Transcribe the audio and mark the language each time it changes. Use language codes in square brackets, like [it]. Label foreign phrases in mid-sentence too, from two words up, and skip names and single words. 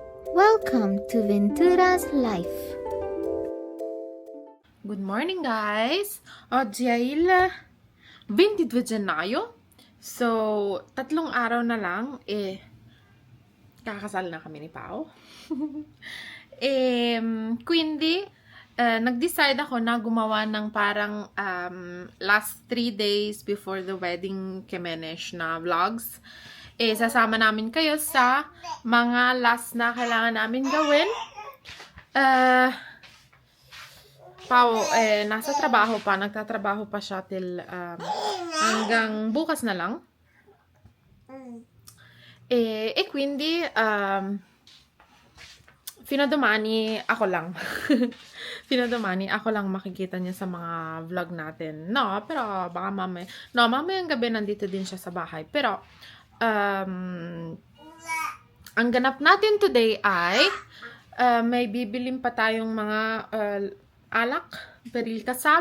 [en] Welcome to Ventura's Life. Good morning, guys! [it] Oggi è il 22 gennaio. [tl] So, 3 araw na lang, kakasal na kami ni Pao. Quindi, nag-decide ako na gumawa ng parang [en] last 3 days before the wedding [tl] kemenesh na vlogs. Sasama namin kayo sa mga last na kailangan namin gawin. Pao, nasa trabaho pa. Nagtatrabaho pa siya till hanggang bukas na lang. [it] Quindi, fino a domani, [tl] ako lang. [it] Fino a domani, [tl] ako lang makikita niya sa mga vlog natin. No, pero baka mamaya. No, mamayang gabi nandito din siya sa bahay. Pero, ang ganap natin today ay may bibilin pa tayong mga alak, beril kasal.